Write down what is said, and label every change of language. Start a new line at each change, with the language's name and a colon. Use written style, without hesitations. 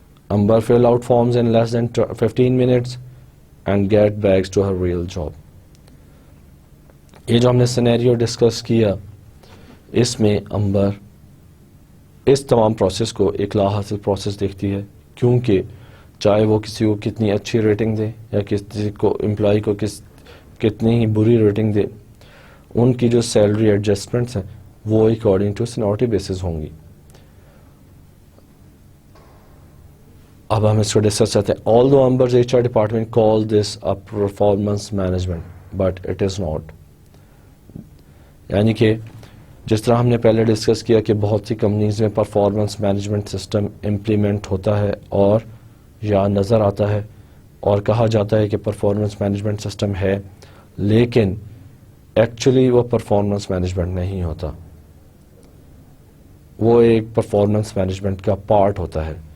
English: Amber filled out forms in less than 15 minutes and get back to her real job.
Urdu: یہ جو ہم نے scenario discuss کیا اس میں امبر اس تمام پروسیس کو ایک لا حاصل پروسیس دیکھتی ہے کیونکہ چاہے وہ کسی کو کتنی اچھی ریٹنگ دے یا کسی کو امپلائی کو کتنی ہی بری ریٹنگ دے، ان کی جو سیلری ایڈجسٹمنٹس ہیں وہ
English: according to seniority basis
Urdu: ہوں گی. اب ہم اس کو ڈسکس کرتے ہیں.
English: although Amber's HR department call this a performance management but it is not.
Urdu: یعنی کہ جس طرح ہم نے پہلے ڈسکس کیا کہ بہت سی کمپنیز میں پرفارمنس مینجمنٹ سسٹم امپلیمنٹ ہوتا ہے اور یا نظر آتا ہے اور کہا جاتا ہے کہ پرفارمنس مینجمنٹ سسٹم ہے، لیکن ایکچولی وہ پرفارمنس مینجمنٹ نہیں ہوتا، وہ ایک پرفارمنس مینجمنٹ کا پارٹ ہوتا ہے.